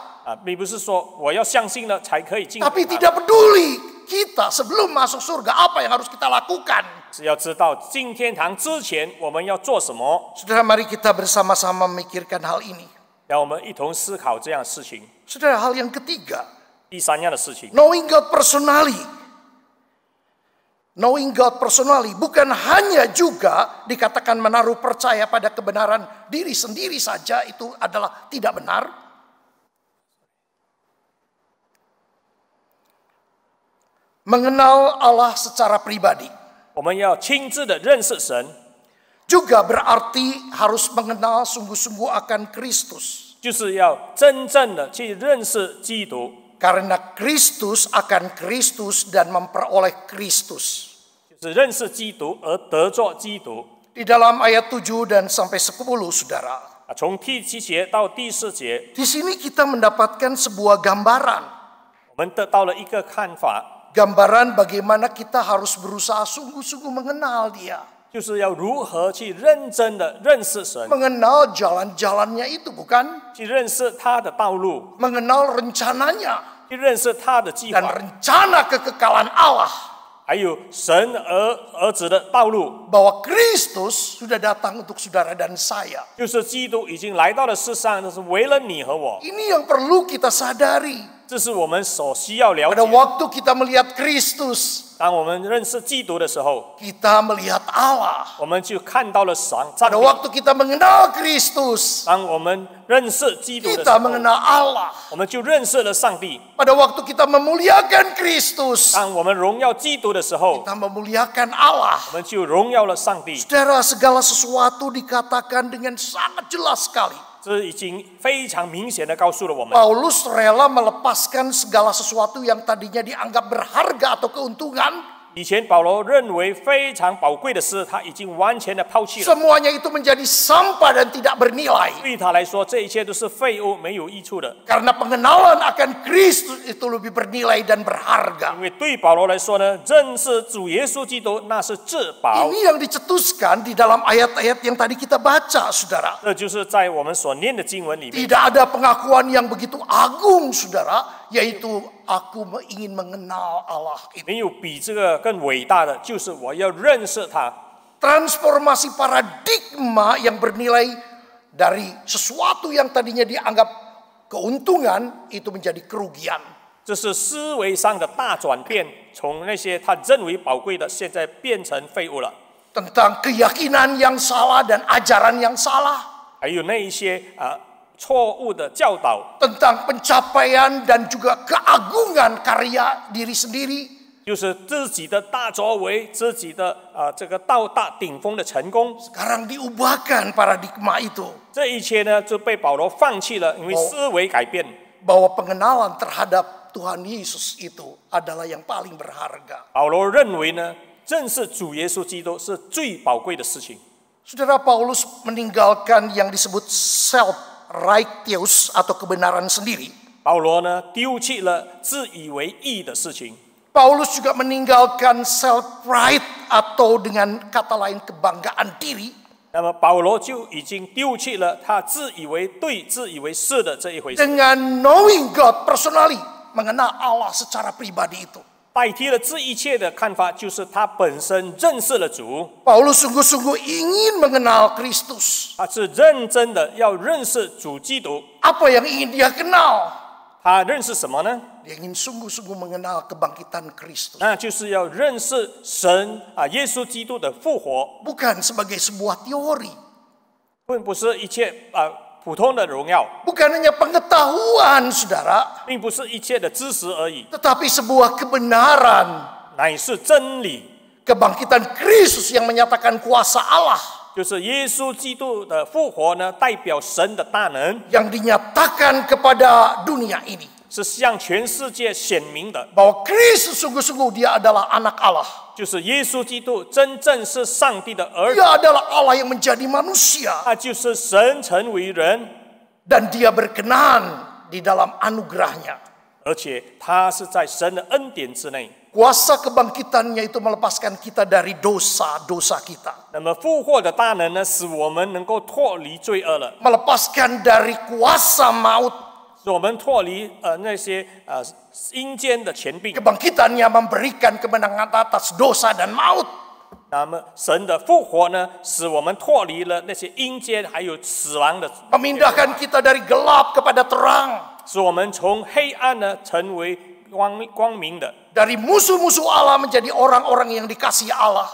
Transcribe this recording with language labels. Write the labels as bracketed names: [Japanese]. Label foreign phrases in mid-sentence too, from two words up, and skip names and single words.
[Chinese] 并不是说我要相信了才可以进天 [Indonesian] Tapi [Chinese] 堂， [Indonesian] tidak peduli kita sebelum masuk surga apa yang harus kita lakukan. [Chinese] 只要知道进天堂之前我们要做什么， [Indonesian] Saudara, mari kita bersama-sama memikirkan hal ini. [Chinese] 让我们一同思考这样的事情。 [Indonesian] Saudara, hal yang ketiga, [Chinese] 第三样的事情， [English] knowing God personally. Knowing God personally [Indonesian] bukan hanya juga dikatakan menaruh percaya pada kebenaran diri sendiri saja, itu adalah tidak benar. Mengenal Allah secara pribadi [Chinese] 我们要亲自的认识神， [Indonesian] juga berarti harus mengenal sungguh-sungguh akan Kristus. [Chinese] 就是要真正的去认识基督， [Indonesian] Karena Kristus akan Kristus dan memperoleh Kristus. [Chinese] 就是认识基督而得作基督。 [Indonesian] Di dalam ayat 7 dan sampai 10, saudara. [Chinese] 从第7节到第4节， [Indonesian] Di sini kita mendapatkan sebuah gambaran. [Chinese] 我们得到了一个看法， [Indonesian] Gambaran bagaimana kita harus berusaha sungguh-sungguh mengenal Dia. [Chinese] 就是要如何去认真的认识神， [Indonesian] Mengenal jalan-jalannya itu, bukan? [Chinese] 去认识他的道路， [Indonesian] Mengenal rencananya [Chinese] 去认识他的计 [Indonesian] dan [Chinese] 划， [Indonesian] rencana kekekalan Allah. [Chinese] 还有神儿子的道路， [Indonesian] Bahwa Kristus sudah datang untuk saudara dan saya. [Chinese] 就是基督已经来到了世上，这是为了你和我， [Indonesian] Ini yang perlu kita sadari. [Chinese] 这是我们所需要了 [Indonesian] Pada [Chinese] 解。 [Indonesian] waktu kita melihat Kristus, [Chinese] 当我们认识基督的时候， [Indonesian] kita melihat Allah. [Chinese] 我们就看到了上 [Indonesian] Pada [Chinese] 帝。 [Indonesian] waktu kita mengenal Kristus, [Chinese] 当我们认识基督的时 [Indonesian] kita [Chinese] 候， [Indonesian] mengenal Allah. [Chinese] 我们就认识了上帝。 [Indonesian] Pada waktu kita memuliakan Kristus, [Chinese] 当我们荣耀基督的时候， [Indonesian] kita memuliakan Allah. [Chinese] 我们就荣耀了上帝。 [Indonesian] Saudara, segala sesuatu dikatakan dengan sangat jelas sekali. [Chinese] 这已经非常明显的告诉了我们， [Indonesian] Paulus rela melepaskan segala sesuatu yang tadinya dianggap berharga atau keuntungan. [Chinese] 以前保罗认为非常宝贵的事，他已经完全的抛弃了。 [Indonesian] Semuanya itu menjadi sampah dan tidak bernilai. [Chinese] 对他来说，这一切都是废物，没有益处的。 [Indonesian] Karena pengenalan akan Kristus itu lebih bernilai dan berharga. [Chinese] 因为对保罗来说呢，认识主耶稣基督那是至宝。 [Indonesian] Ini yang dicetuskan di dalam ayat-ayat yang tadi kita baca, saudara. [Chinese] 这就是在我们所念的经文里面， [Indonesian] Tidak ada pengakuan yang begitu agung, saudara, yaitu aku ingin mengenal Allah itu. [Chinese] 没有比这个更伟大的，就是我要认识他。 [Indonesian] Transformasi paradigma yang bernilai dari sesuatu yang tadinya dianggap keuntungan itu menjadi kerugian. [Chinese] 这是思维上的大转变，从那些他认为宝贵的，现在变成废物了。 [Indonesian] Tentang keyakinan yang salah dan ajaran yang salah. [Chinese] 还有那一些错误的教导， [Indonesian] Tentang pencapaian dan juga keagungan karya diri sendiri. [Chinese] 就是自己的大作为，自己的这个到达顶峰的成功。 [Indonesian] Sekarang diubahkan paradigma itu. [Chinese] 这一切呢，就被保罗放弃了，因为思维改变。 [Indonesian] Bahwa pengenalan terhadap Tuhan Yesus itu adalah yang paling berharga. [Chinese] 保罗认为呢，认识主耶稣基督是最宝贵的事情。 [Indonesian] Saudara, Paulus meninggalkan yang disebut self-righteous atau kebenaran sendiri. [Chinese] 保罗呢，丢弃了自以为义的事情。 [Indonesian] Paulus juga meninggalkan self-pride atau dengan kata lain kebanggaan diri. [Chinese] 那么保罗就已经丢弃了他自以为对、自以为是的这一回事， [English] Dengan knowing God personally, [Indonesian] mengenal Allah secara pribadi itu. [Chinese] 代替了这一切的看法，就是他本身认识了主， [Indonesian] Paulus sungguh-sungguh ingin mengenal Kristus. [Chinese] 他是认真的要认识主基督。 [Indonesian] Apa yang ingin dia kenal? [Chinese] 他认识什么呢？ [Indonesian] Dia ingin sungguh-sungguh mengenal kebangkitan Kristus. [Chinese] 那就是要认识神耶稣基督的复活， [Indonesian] Bukan sebagai sebuah teori. [Chinese] 并不是一切普通的荣耀， [Indonesian] Bukan hanya pengetahuan, saudara. [Chinese] 并不是一切的知识而已， [Indonesian] Tetapi sebuah kebenaran. [Chinese] 乃是真理， [Indonesian] Kebangkitan Kristus yang menyatakan kuasa Allah. [Chinese] 就是耶稣基督的复活呢，代表神的大能， [Indonesian] Yang dinyatakan kepada dunia ini. [Chinese] 是向全世界显明的。 [Indonesian] Bahwa Kristus sungguh-sungguh dia adalah anak Allah. [Chinese] 就是耶稣基督真正是上帝的儿子， [Indonesian] Dia adalah Allah yang menjadi manusia. [Chinese] 他就是神成为人， [Indonesian] Dan dia berkenan di dalam anugerahnya. [Chinese] 而且他是在神的恩典之内。 [Indonesian] Kuasa kebangkitannya itu melepaskan kita dari dosa-dosa kita. [Chinese] 那么复活的大能呢，使我们能够脱离罪恶了， [Indonesian] Melepaskan dari kuasa maut. [Chinese] 使我们脱离那些阴间的权柄。 [Indonesian] Kebangkitannya memberikan kemenangan atas dosa dan maut. [Chinese] 那么神的复活呢，使我们脱离了那些阴间还有死亡的， [Indonesian] Memindahkan kita dari gelap kepada terang. [Chinese] 使我们从黑暗呢成为光明的。 [Indonesian] Dari musuh-musuh Allah menjadi orang-orang yang dikasihi Allah.